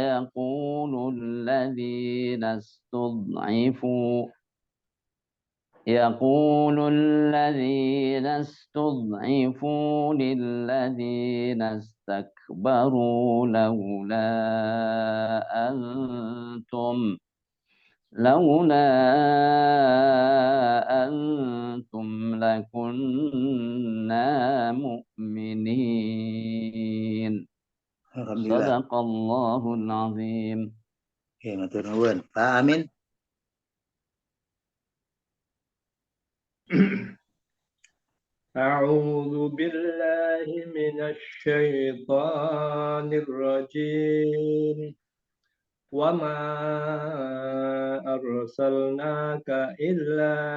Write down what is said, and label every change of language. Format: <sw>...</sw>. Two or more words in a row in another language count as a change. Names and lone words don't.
<ar>يقول الذين استضعفوا للذين استكبروا لولا أنتم لكنا مؤمنين. صدق الله العظيم.</ar> <jv>Ya, matur nuwun. Pak Amin.</jv> <ar>أعوذ بالله من الشيطان الرجيم وما أرسلناك إلا</ar>